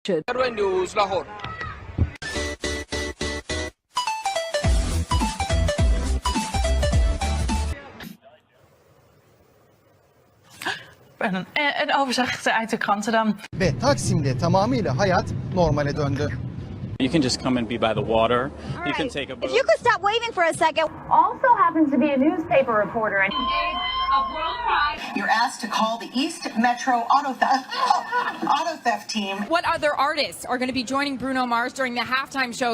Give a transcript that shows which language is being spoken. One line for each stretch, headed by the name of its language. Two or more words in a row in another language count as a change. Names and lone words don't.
Dutch: Een overzicht uit de kranten dan.
Turkish: Ve Taksim'de tamamıyla hayat normale döndü.
English: You can just come and be by the water. You can take a boat. If you could stop waving for a second. Also happens to be a newspaper reporter. And You're asked to call the East Metro auto theft team. What other artists are going to be joining Bruno Mars during the halftime show?